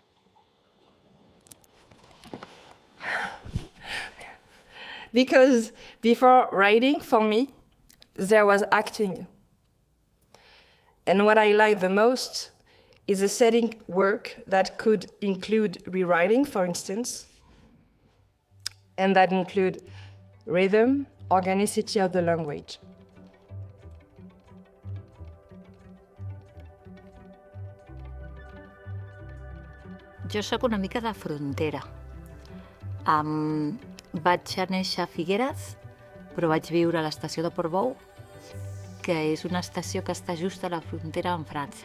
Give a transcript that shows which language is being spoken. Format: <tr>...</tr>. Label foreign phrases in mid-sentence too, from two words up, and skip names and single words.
<en>Because before writing, for me, there was acting. And what I like the most is a setting work that could include rewriting, for instance, and that include rhythm, organicity of the language.</en> <ca>Jo sóc una mica de frontera. Vaig néixer a Figueres, però vaig viure a l'estació de Portbou, que és una estació que està just a la frontera amb França.</ca>